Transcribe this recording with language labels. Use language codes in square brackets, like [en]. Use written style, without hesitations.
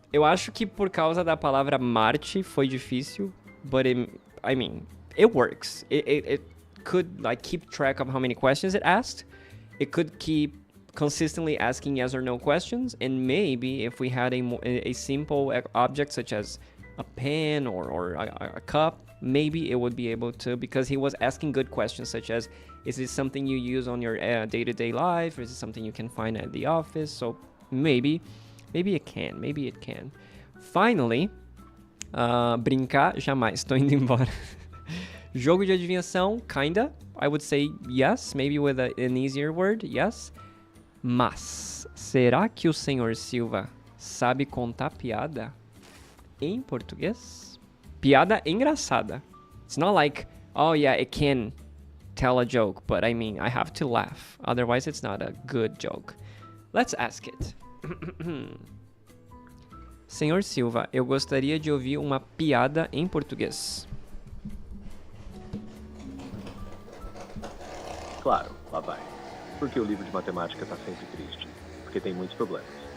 [pt] Eu acho que por causa da palavra Marte foi difícil, [en] but I mean, it works. It could like keep track of how many questions it asked. It could keep consistently asking yes or no questions, and maybe if we had a simple object such as a pen or a cup, maybe it would be able to, because he was asking good questions such as, is this something you use on your day-to-day life, or is it something you can find at the office? So maybe it can. [pt] Finally, brincar jamais, tô indo embora. Jogo de adivinhação, kinda. [en] I would say yes, maybe with an easier word, yes. [pt] Mas, será que o senhor Silva sabe contar piada em português? Piada engraçada. [en] It's not like, oh yeah, it can tell a joke, but I mean, I have to laugh. Otherwise, it's not a good joke. Let's ask it. [pt] Senhor Silva, eu gostaria de ouvir uma piada em português. Claro, lá vai. Porque o livro de matemática está sempre triste. Porque tem muitos problemas.